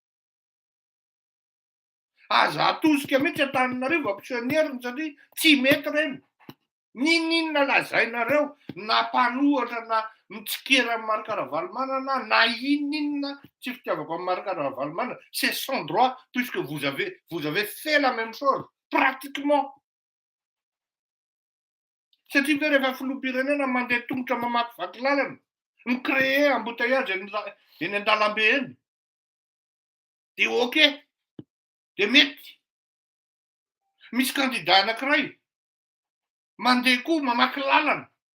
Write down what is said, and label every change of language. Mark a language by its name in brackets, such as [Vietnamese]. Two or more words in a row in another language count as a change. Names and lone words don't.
[Malagasy] Aza atosika mihitsy Antananarivo ampisehoany satria tsy mety reny. Ninona lazainareo na mpanohatra na mitsikera amin'ny Marc Ravalomanana na inona tsy fitiavako amin'ny Marc Ravalomanana, [French] c'est son droit puisque vous avez fait la même chose pratiquement. [Malagasy] Satria ve rehefa filoham-pirenena mandeha tongotra mamakivaky lalana, [French] micréer embouteillage [Malagasy] eny an-dalambe eny. De ok, de mety. Misy candidat anankiray mandeha koa mamaky lalana.